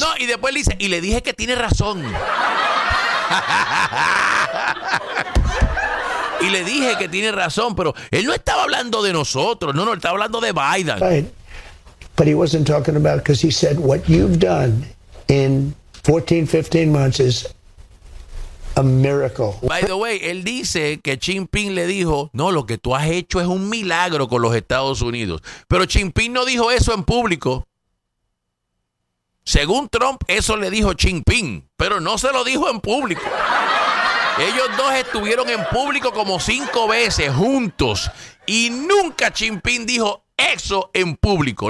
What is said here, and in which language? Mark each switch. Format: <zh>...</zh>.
<es>No, y después le dice, y le dije que tiene razón. Y le dije que tiene razón, pero él no estaba hablando de nosotros. No, no, él estaba hablando de Biden.</es> <en>Right. But he wasn't talking about, because he said what you've done in 14, 15 months is a miracle. By the way,</en> <es>él dice que Xi Jinping le dijo, no, lo que tú has hecho es un milagro con los Estados Unidos. Pero Xi Jinping no dijo eso en público. Según Trump, eso le dijo Xi Jinping, pero no se lo dijo en público. Ellos dos estuvieron en público como 5 veces juntos y nunca Xi Jinping dijo eso en público.</es>